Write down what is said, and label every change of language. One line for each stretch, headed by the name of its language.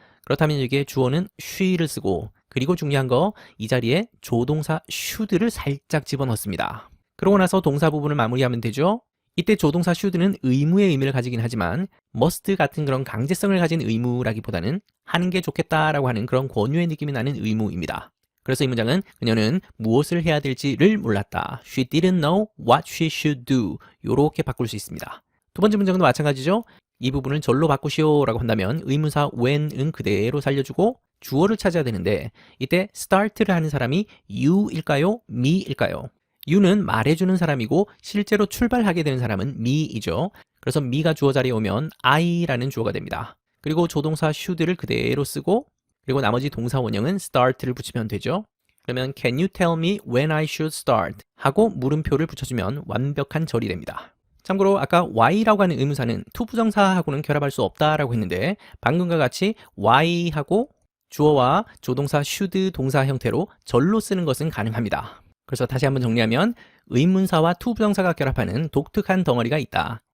Korean: 그렇다면 여기에 주어는 she를 쓰고, 그리고 중요한 거 이 자리에 조동사 should를 살짝 집어넣습니다. 그러고 나서 동사 부분을 마무리하면 되죠? 이때 조동사 should는 의무의 의미를 가지긴 하지만 must 같은 그런 강제성을 가진 의무라기보다는 하는 게 좋겠다라고 하는 그런 권유의 느낌이 나는 의무입니다. 그래서 이 문장은 그녀는 무엇을 해야 될지를 몰랐다.
English: She didn't know what she should do.
Korean: 이렇게 바꿀 수 있습니다. 두 번째 문장도 마찬가지죠. 이 부분을 절로 바꾸시오 라고 한다면 의문사 when은 그대로 살려주고 주어를 찾아야 되는데, 이때 start를 하는 사람이 you일까요? me일까요? you는 말해주는 사람이고 실제로 출발하게 되는 사람은 me이죠. 그래서 me가 주어 자리에 오면 I라는 주어가 됩니다. 그리고 조동사 should를 그대로 쓰고, 그리고 나머지 동사 원형은 start를 붙이면 되죠. 그러면
English: can you tell me when I should start
Korean: 하고 물음표를 붙여주면 완벽한 절이 됩니다. 참고로 아까 why라고 하는 의문사는 투부정사하고는 결합할 수 없다라고 했는데, 방금과 같이 why하고 주어와 조동사 should 동사 형태로 절로 쓰는 것은 가능합니다. 그래서 다시 한번 정리하면 의문사와 투부정사가 결합하는 독특한 덩어리가 있다.